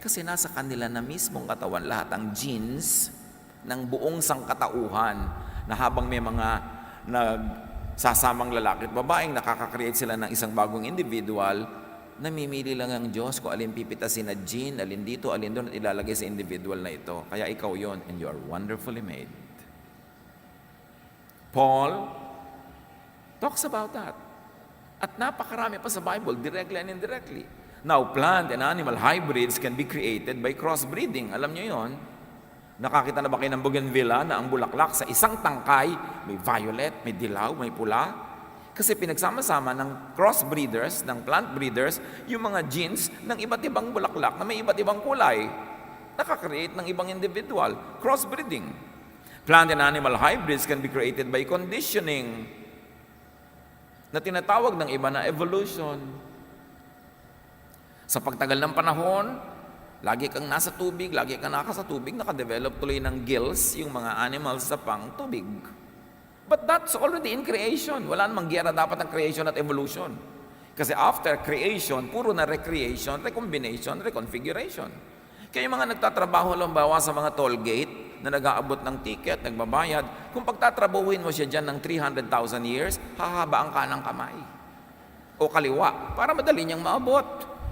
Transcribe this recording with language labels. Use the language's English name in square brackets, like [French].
[Filipino] Kasi nasa kanila na mismong katawan lahat ang genes ng buong sangkatauhan na habang may mga nagsasamang lalaki at babaeng nakaka-create sila ng isang bagong individual, namimili lang ang Diyos kung alin pipitasin na gene, alin dito, alin doon at ilalagay sa individual na ito. Kaya ikaw yon, [English] and you are wonderfully made. Paul talks about that. [Filipino] At napakarami pa sa [English] Bible, directly and indirectly. Now, plant and animal hybrids can be created by crossbreeding. [Filipino] Alam niyo yon? Nakakita na ba kayo ng bougainvillea na ang bulaklak sa isang tangkay, may violet, may dilaw, may pula? Kasi pinagsama-sama ng crossbreeders, ng plant breeders, yung mga genes ng iba't ibang bulaklak na may iba't ibang kulay. Nakakreate ng ibang individual. [English] Crossbreeding. Plant and animal hybrids can be created by conditioning [Filipino] na tinatawag ng iba na [English] evolution. [Filipino] Sa pagtagal ng panahon, lagi kang nasa tubig, lagi kang nasa tubig, nakadevelop tuloy ng gills yung mga animals sa pang tubig. [English] But that's already in creation. [Filipino] Wala namang giyera dapat ng creation at evolution. Kasi after creation, puro na recreation, recombination, reconfiguration. Kaya yung mga nagtatrabaho halimbawa sa mga toll gate na nag-aabot ng ticket, nagbabayad, kung pagtatrabahuin mo siya dyan ng 300,000 years, hahaba ang kanang kamay o kaliwa para madali niyang maabot.